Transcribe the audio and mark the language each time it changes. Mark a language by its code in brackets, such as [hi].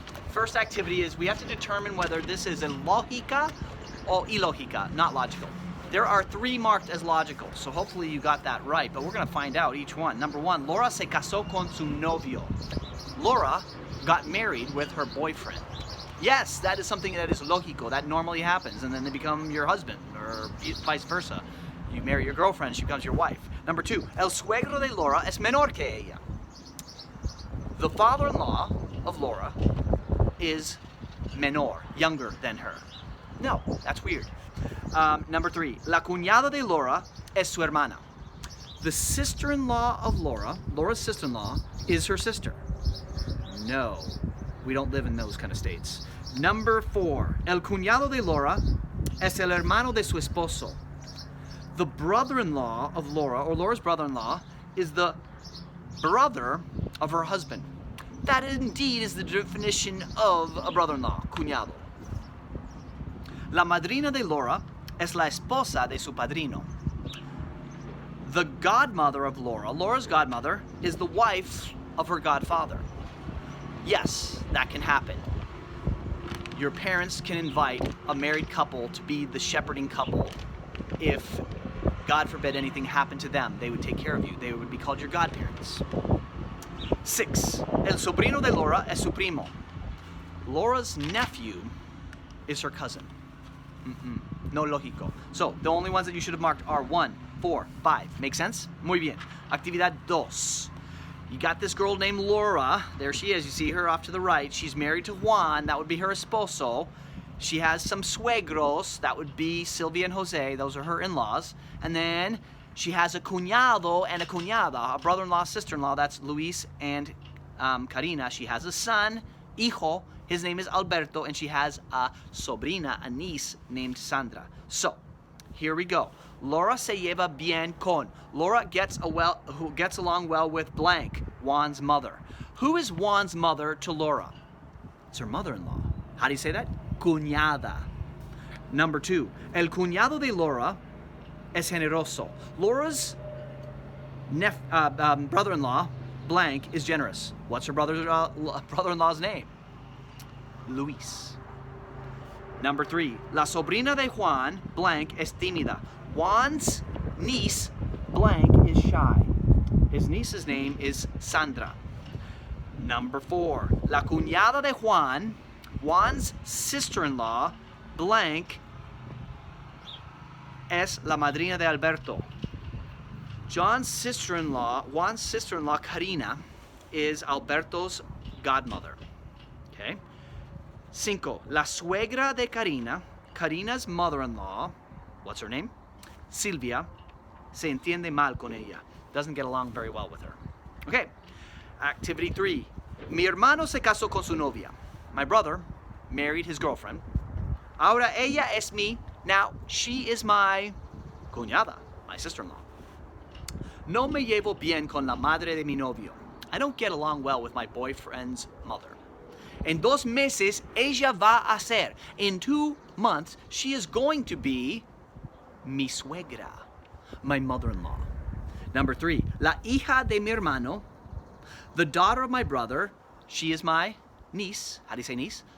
[en] First activity is we have to determine whether this is a lógica or ilógica, not logical. There are 3 marked as logical, so hopefully you got that right, but we're gonna find out each one. [es] Number 1, Laura se casó con su novio. [en] Laura got married with her boyfriend. Yes, that is something that is lógico, that normally happens, and then they become your husband, or vice versa. You marry your girlfriend, she becomes your wife. [es] Number 2, el suegro de Laura es menor que ella. [en] The father-in-law of Laura is menor, younger than her. No, that's weird. Number 3, [es] la cuñada de Laura es su hermana. [en] The sister-in-law of Laura, Laura's sister-in-law, is her sister. No, we don't live in those kind of states. [es] Number 4, el cuñado de Laura es el hermano de su esposo. [en] The brother-in-law of Laura, or Laura's brother-in-law, is the brother of her husband. That indeed is the definition of a brother-in-law, cuñado. [es] La madrina de Laura es la esposa de su padrino. [en] The godmother of Laura, Laura's godmother, is the wife of her godfather. Yes, that can happen. Your parents can invite a married couple to be the shepherding couple. If, God forbid, anything happened to them, they would take care of you. They would be called your godparents. [es] 6, el sobrino de Laura es su primo. [en] Laura's nephew is her cousin. [es] No lógico. [en] So, the only ones that you should have marked are 1, 4, 5. Make sense? [es] Muy bien. [en] Actividad 2. You got this girl named Laura. There she is. You see her off to the right. She's married to Juan. That would be her esposo. She has some suegros. That would be Sylvia and Jose. Those are her in-laws. And then she has a cuñado and a cuñada, a brother-in-law, sister-in-law. That's Luis and Karina. She has a son, hijo. His name is Alberto, and she has a sobrina, a niece, named Sandra. So, here we go. [es] Laura se lleva bien con. [en] Laura gets along well with blank, Juan's mother. Who is Juan's mother to Laura? It's her mother-in-law. How do you say that? Cuñada. [es] Number 2, el cuñado de Laura es generoso. [en] Laura's brother-in-law, blank, is generous. What's her brother-in-law's name? Luis. [es] Number 3, la sobrina de Juan, blank, es tímida. [en] Juan's niece, blank, is shy. His niece's name is Sandra. [es] Number 4, la cuñada de Juan, [en] Juan's sister-in-law, blank, [es] es la madrina de Alberto. [en] Juan's sister-in-law, Karina, is Alberto's godmother. Okay? 5, [es] la suegra de Karina, [en] Karina's mother-in-law, what's her name? [es] Silvia, se entiende mal con ella. [en] Doesn't get along very well with her. Okay, activity 3. [es] Mi hermano se casó con su novia. [en] My brother married his girlfriend. [es] Ahora ella es mi, [en] now she is my cuñada, my sister-in-law. [es] No me llevo bien con la madre de mi novio. [en] I don't get along well with my boyfriend's mother. [es] En 2 meses, ella va a ser. [en] In 2 months, she is going to be [es] mi suegra, [en] my mother-in-law. Number 3, [es] la hija de mi hermano, [en] the daughter of my brother, she is my niece. How do you say niece?